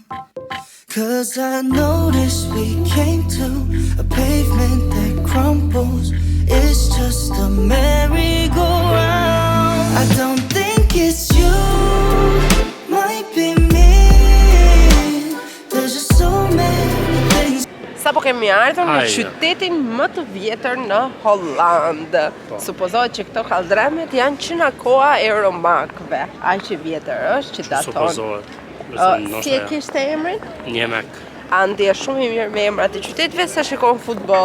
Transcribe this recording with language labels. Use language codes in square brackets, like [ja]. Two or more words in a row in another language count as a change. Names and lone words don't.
[en] Cause I noticed we came to a pavement that crumbles. It's just a merry-go-round. I don't think it's you, might be me. There's just so many things. [sq] Sa po kemi ardhur në Hajde. qytetin më të vjetër në Hollandë. Supozohet që këto kaldremet janë që nga koha e romakëve. Aq i vjetër është që daton. Supozohet. Si e kishte emrin? Njemek. Andi është shumë i mirë me emrat e qytetëve se shikon futboll.